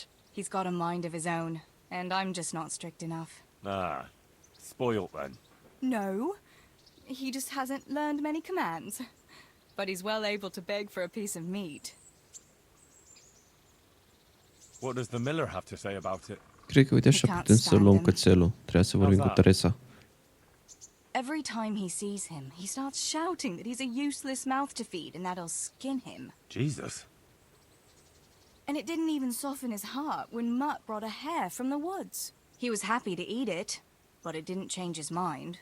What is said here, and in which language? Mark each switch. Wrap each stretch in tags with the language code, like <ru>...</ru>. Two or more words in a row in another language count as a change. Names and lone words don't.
<en>He's got a mind of his own, and I'm just not strict enough. Ah, spoilt then. No, he just hasn't learned many commands. But he's well able to beg for a piece of meat. What does the miller have to say about it?</en> <ro>Cred că, uite, așa putem să luăm cățelul. Trebuie să vorbim cu Theresa.</ro> <en>Every time he sees him, he starts shouting that he's a useless mouth to feed and that'll skin him. Jesus. And it didn't even soften his heart when Mutt brought a hare from the woods. He was happy to eat it, but it didn't change his mind.</en>